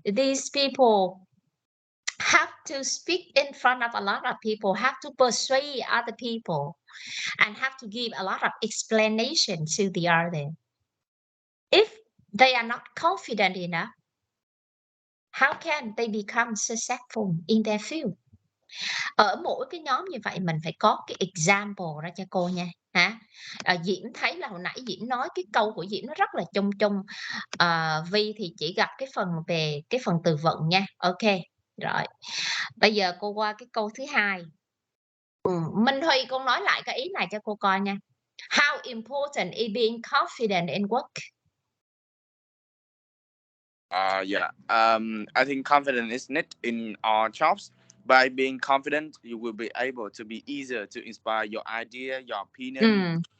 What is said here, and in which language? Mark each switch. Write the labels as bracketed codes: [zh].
[en] These people have to speak in front of a lot of people, have to persuade other people, and have to give a lot of explanation to the other. If they are not confident enough, how can they become successful in their field? [vi] Ở mỗi cái nhóm như vậy mình phải có cái example ra cho cô nha. Diễm thấy là hồi nãy Diễm nói cái câu của Diễm nó rất là chung chung. Vi thì chỉ gặp cái phần về cái phần từ vựng nha. Ok, rồi. Bây giờ cô qua cái câu thứ hai. Minh Huy, con nói lại cái ý này cho cô coi nha. [en] How important is being confident in work? I think confidence is needed in our jobs. By being confident, you will be able to be easier to inspire your idea, your opinion.